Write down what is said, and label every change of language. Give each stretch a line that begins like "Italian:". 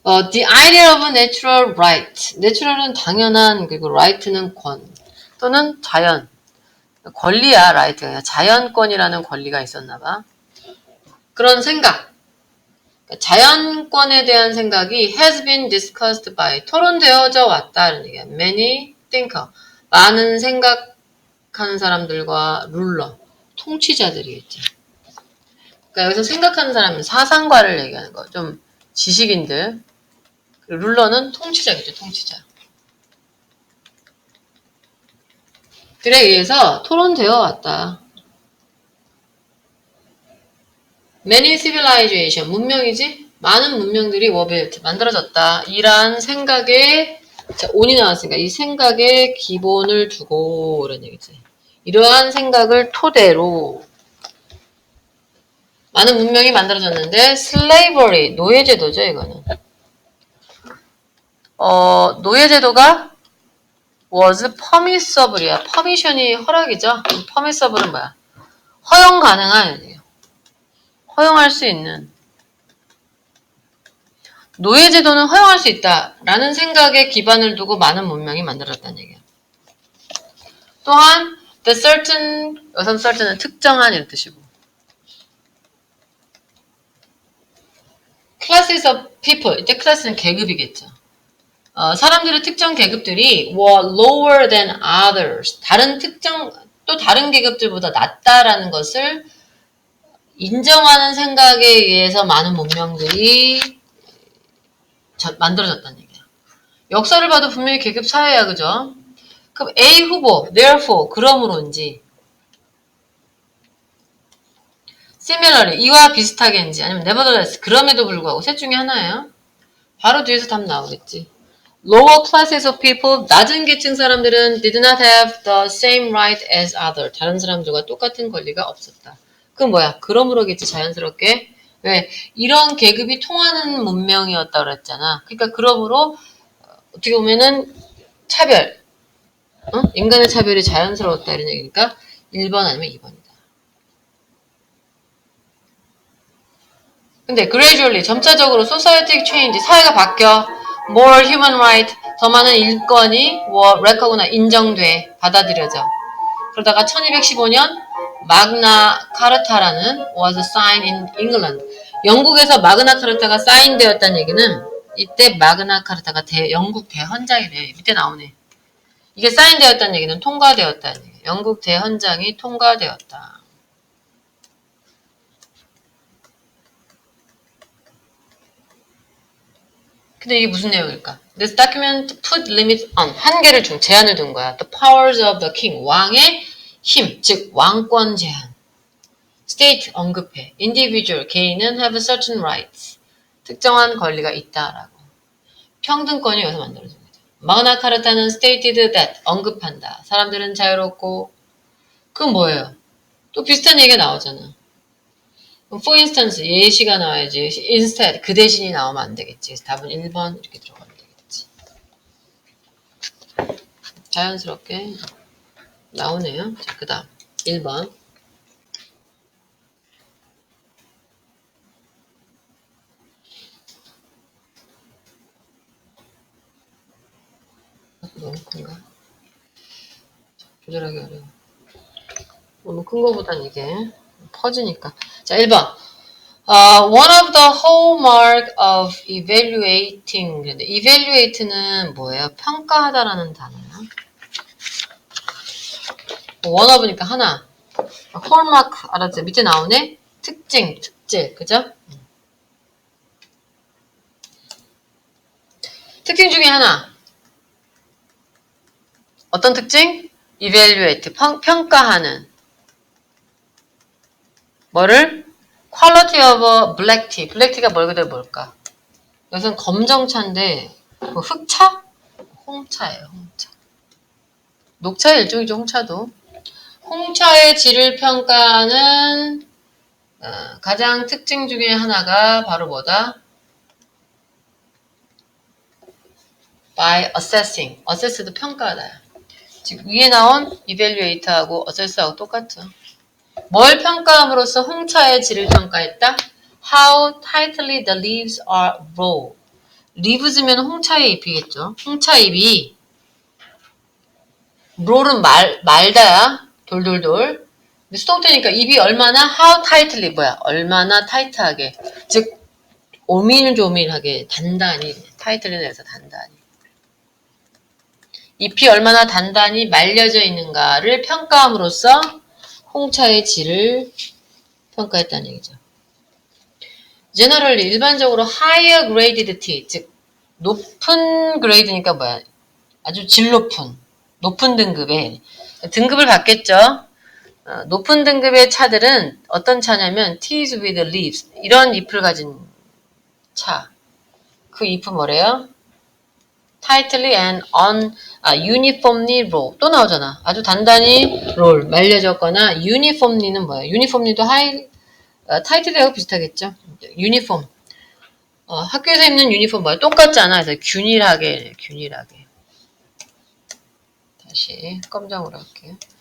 English: The idea of natural right.
Korean: natural은 당연한, 그리고 right는 권 또는 자연. 권리야, right가. 자연권이라는 권리가 있었나봐. 그런 생각. 자연권에 대한 생각이
English: has been discussed by.
Korean: 토론되어져 왔다는 얘기야.
English: Many thinker.
Korean: 많은 생각하는 사람들과 룰러. 통치자들이겠지. 그러니까 여기서 생각하는 사람은 사상가를 얘기하는 거. 좀 지식인들. 룰러는 통치자겠죠, 통치자. 들에 의해서 토론되어 왔다.
English: Many civilization,
Korean: 문명이지? 많은 문명들이
English: were built,
Korean: 만들어졌다. 이란 생각에, 자, 온이 나왔으니까 이 생각에 기본을 두고, 이런 얘기지. 이러한 생각을 토대로 많은 문명이 만들어졌는데, slavery, 노예제도죠, 이거는. 노예제도가
English: was permissible이야.
Korean: permission이 허락이죠. permissible은 뭐야? 허용 가능한, 허용할 수 있는. 노예제도는 허용할 수 있다라는 생각에 기반을 두고 많은 문명이 만들어졌다는 얘기야. 또한
English: the certain,
Korean: 여기서 certain은 특정한 이런 뜻이고.
English: classes of people,
Korean: 이때 클래스는 계급이겠죠. 사람들의 특정 계급들이
English: were lower than others.
Korean: 또 다른 계급들보다 낫다라는 것을 인정하는 생각에 의해서 많은 문명들이 만들어졌다는 얘기야. 역사를 봐도 분명히 계급 사회야, 그죠? 그럼 A 후보, therefore, 그러므로인지, similarly, 이와 비슷하게인지, 아니면 nevertheless, 그럼에도 불구하고, 셋 중에 하나예요. 바로 뒤에서 답 나오겠지.
English: Lower classes of people,
Korean: 낮은 계층 사람들은
English: did not have the same right as others.
Korean: 다른 사람들과 똑같은 권리가 없었다. 그건 뭐야? 그러므로겠지, 자연스럽게. 왜? 이런 계급이 통하는 문명이었다고 그랬잖아. 그러니까 그러므로 어떻게 보면은 차별, 인간의 차별이 자연스러웠다 이런 얘기니까 1번 아니면 2번이다. 근데 gradually, 점차적으로
English: society change,
Korean: 사회가 바뀌어
English: more human right,
Korean: 더 많은 인권이
English: were recognize,
Korean: 인정돼, 받아들여져. 그러다가 1215년 마그나 카르타라는 was signed in England. 영국에서 마그나 카르타가 사인되었다는 얘기는 이때 마그나 카르타가 영국 대헌장이래. 밑에 나오네. 이게 사인되었다는 얘기는 통과되었다는 얘기예요. 영국 대헌장이 통과되었다. 근데 이게 무슨 내용일까?
English: This document put limits on,
Korean: 한계를 제한을 둔 거야.
English: The powers of the king,
Korean: 왕의 힘, 즉 왕권 제한. State, 언급해. Individual, 개인은
English: have certain rights,
Korean: 특정한 권리가 있다라고. 평등권이 여기서 만들어진 거죠. 마그나 카르타는
English: stated that,
Korean: 언급한다. 사람들은 자유롭고, 그건 뭐예요? 또 비슷한 얘기가 나오잖아.
English: For instance,
Korean: 예시가 나와야지. Instead, 그 대신이 나오면 안 되겠지. 그래서 답은 1번 이렇게 들어가면 되겠지. 자연스럽게 나오네요. 자, 그 다음 1번. 너무 큰가? 조절하기 어려워. 너무 큰 거보단 이게 퍼지니까. 자, 1번.
English: One of the hallmark of evaluating.
Korean: 근데 evaluate는 뭐예요? 평가하다라는 단어야. one of니까 하나. hallmark 알았죠? 밑에 나오네? 특징, 특질. 그죠? 특징 중에 하나. 어떤 특징? evaluate, 평가하는. 뭐를?
English: quality of a black tea.
Korean: 블랙 티가 말 그대로 뭘까? 이것은 검정차인데 뭐 흑차? 홍차예요. 홍차. 녹차의 일종이죠. 홍차도. 홍차의 질을 평가하는 가장 특징 중에 하나가 바로 뭐다? by assessing. assess도 평가하다. 지금 위에 나온 evaluate하고 assess하고 똑같죠. 뭘 평가함으로써 홍차의 질을 평가했다?
English: How tightly the leaves are rolled.
Korean: leaves면 홍차의 잎이겠죠. 홍차 잎이 roll은 말다야. 돌돌돌. 수동태니까 잎이 얼마나
English: how tightly
Korean: 뭐야? 얼마나 타이트하게. 즉 오밀조밀하게 단단히 tightly는 해서 단단히. 잎이 얼마나 단단히 말려져 있는가를 평가함으로써 홍차의 질을 평가했다는 얘기죠. generally 일반적으로
English: higher graded tea,
Korean: 즉 높은 그레이드니까 뭐야? 아주 질 높은 등급의 등급을 받겠죠. 높은 등급의 차들은 어떤 차냐면
English: teas with leaves
Korean: 이런 잎을 가진 차. 그 잎은 뭐래요?
English: tightly and uniformly roll.
Korean: 또 나오잖아. 아주 단단히 roll, 말려졌거나 uniformly는 뭐야? uniformly도 tightly하고 비슷하겠죠. uniform. 학교에서 입는 유니폼 뭐야? 똑같잖아. 그래서 균일하게. 다시 검정으로 할게요.